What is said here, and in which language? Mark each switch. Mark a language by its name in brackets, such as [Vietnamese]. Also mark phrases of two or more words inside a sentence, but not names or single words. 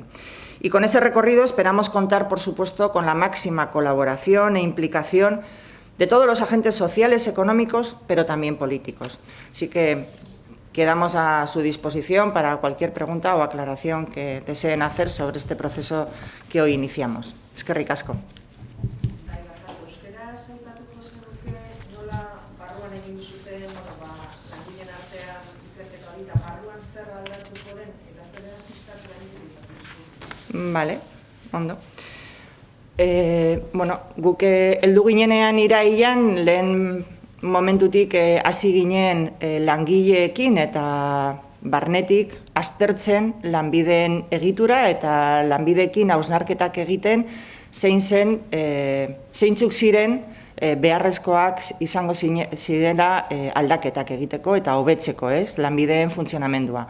[Spanish] Y con ese recorrido esperamos contar, por supuesto, con la máxima colaboración e implicación de todos los agentes sociales, económicos, pero también políticos. Así que quedamos a su disposición para cualquier pregunta o aclaración que deseen hacer sobre este proceso que hoy iniciamos. [Basque] Eskerrik asko. Vale, ondo. Bueno, guk heldu ginenean irailean, lehen momentutik hasi ginen langileekin eta barnetik aztertzen Lanbideen egitura eta Lanbideekin hausnarketak egiten zeintzuk ziren beharrezkoak izango zirela aldaketak egiteko eta hobetzeko, Lanbideen funtzionamendua.